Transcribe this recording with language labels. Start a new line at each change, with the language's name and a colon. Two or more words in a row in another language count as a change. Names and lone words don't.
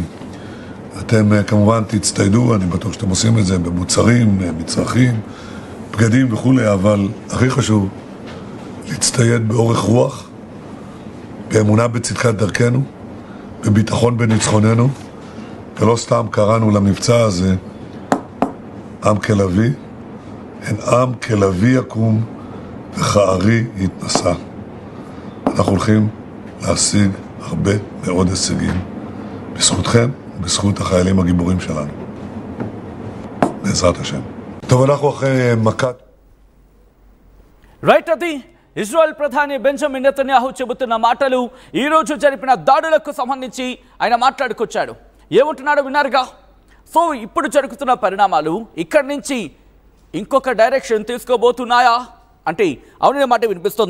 Hebrew: אתם כמובן תצטיידו, אני בטוח שאתם עושים את זה במוצרים, מצרכים, בגדים וכו', אבל הכי חשוב להצטייד באורך רוח, באמונה בצדקת דרכנו, בביטחון בניצחוננו, ולא סתם קראנו למבצע הזה עם כלבי, אין עם כלבי יקום וכארי יתנסה. אנחנו הולכים להשיג הרבה מאוד הישגים בזכותכם ובזכות החיילים הגיבורים שלנו. בעזרת השם. טוב, אנחנו אחרי מכת...
Telugu: రైట్, అది ఇజ్రాయెల్ ప్రధాని బెంజమిన్ నెతన్యాహు చెబుతున్న మాటలు ఈ రోజు జరిపిన దాడులకు సంబంధించి ఆయన మాట్లాడుకొచ్చాడు. ఏమంటున్నాడో విన్నారుగా. సో ఇప్పుడు జరుగుతున్న పరిణామాలు ఇక్కడి నుంచి ఇంకొక డైరెక్షన్ తీసుకోబోతున్నాయా అంటే అవుననే మాట వినిపిస్తోంది.